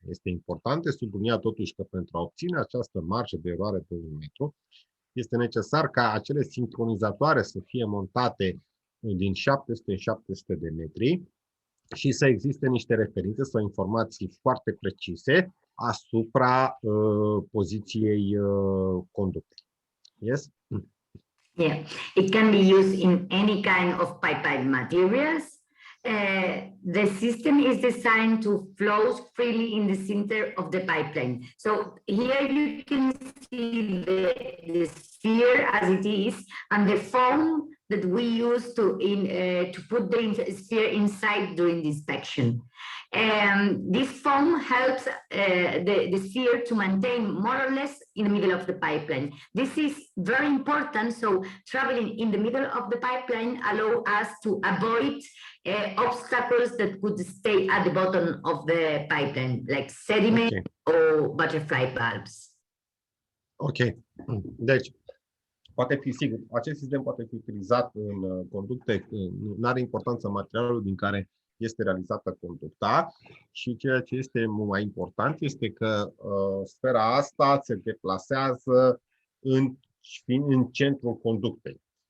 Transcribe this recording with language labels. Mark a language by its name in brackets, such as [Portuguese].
[Romanian] Este important de subliniat totuși că pentru a obține această marjă de eroare de 1 metru, este necesar ca acele sincronizatoare să fie montate din 700 în 700 de metri și să existe niște referințe sau informații foarte precise asupra poziției conductei. [English] Yes? Yeah, it can be used in any kind of pipeline materials. The system is designed to flow freely in the center of the pipeline. So here you can see the sphere as it is, and the foam that we use to put the sphere inside during the inspection. This foam helps the sphere to maintain more or less in the middle of the pipeline. This is very important, so traveling in the middle of the pipeline allows us to avoid obstacles that could stay at the bottom of the pipeline, like sediment or butterfly bulbs. Ok. [Romanian] Deci, poate fi sigur, acest sistem poate fi utilizat în conducte, nu are importanță materialul din care este realizată conducta, și ceea ce este mai important este că sfera asta se deplasează în centrul conductei.